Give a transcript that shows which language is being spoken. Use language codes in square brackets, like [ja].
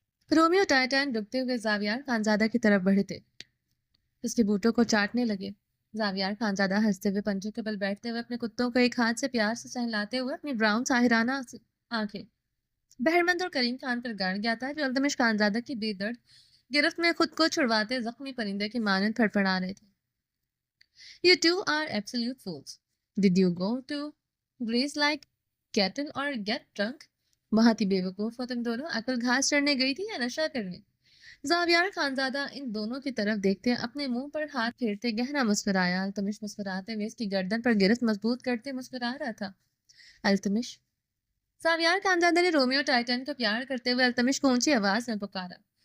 [hi] Romeo टाइटैन रुकते हुए जावियार खानजादा की तरफ बढ़े थे, उसके बूटों को चाटने लगे। जावियार खानजादा हंसते हुए पंजों के बल बैठते हुए अपने कुत्तों को एक हाथ से प्यार से सहलाते हुए अपनी ब्राउन साहिराना आंखें बहरमंद और करीम खान पर गाड़ गया था, जो अल्तमिश खानजादा की बेदर्द गिरफ्त में खुद को छुड़वाते जख्मी परिंदे की मानद फड़फड़ा रहे थे। [en] You two are absolute fools. Did you go to graze like cattle or get drunk? [hi] बहुत ही बेवकूफ हो तुम दोनों। अकल घास चढ़ने गई थी या नशा करने? जावियार खानजादा इन दोनों की तरफ देखते अपने मुंह पर हाथ फेरते गहरा मुस्कुराया। अल्तमिश मुस्कुराते हुए इसकी गर्दन पर गिरफ्त मजबूत करते मुस्कुरा रहा था। अल्तमिश। जावियार खानजादा ने रोमियो टाइटन को प्यार करते हुए अल्तमिश को ऊंची आवाज में पुकारा।